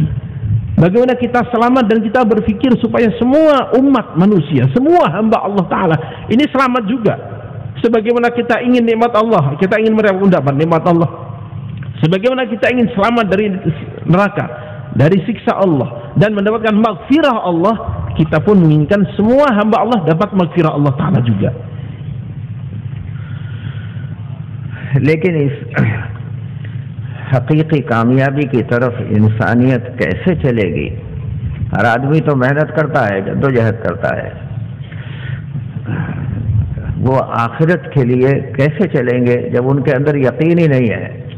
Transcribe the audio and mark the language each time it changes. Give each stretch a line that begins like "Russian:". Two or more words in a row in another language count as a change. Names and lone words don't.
Indonesian: Bagaimana kita selamat dan kita berpikir supaya semua umat manusia, semua hamba
Arabic: الله تعالى
Indonesian: ini selamat juga. Sebagaimana kita ingin nikmat Allah, kita ingin mendapat nikmat Allah. Sebagaimana kita ingin selamat dari neraka, dari siksa Allah, dan mendapatkan maghfirah Allah, kita pun menginginkan semua hamba Allah dapat maghfirah
Arabic: الله تعالى
Indonesian: juga.
Urdu: لیکن اس حقیقی کامیابی کی طرف انسانیت کیسے چلے گی? ہر آدمی تو محنت کرتا ہے، جدوجہد کرتا ہے، وہ آخرت کے لیے کیسے چلیں گے جب ان کے اندر یقین ہی نہیں ہے?